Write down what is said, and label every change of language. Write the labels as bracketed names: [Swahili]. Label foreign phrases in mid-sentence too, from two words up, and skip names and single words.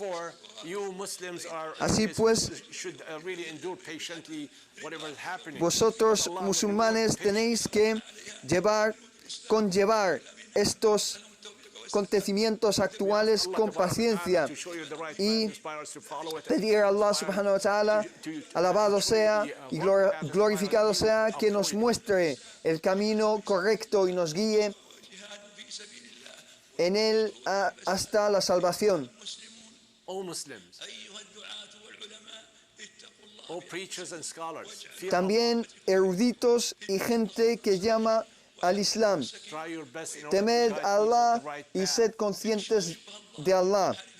[Spanish] Así pues, vosotros musulmanes tenéis que conllevar estos acontecimientos actuales con paciencia y pedir a [Arabic] الله سبحانه وتعالى, [Spanish] alabado sea y glorificado sea, que nos muestre el camino correcto y nos guíe en él hasta la salvación. También eruditos y gente que llama al Islam, temed a Allah y sed conscientes de Allah,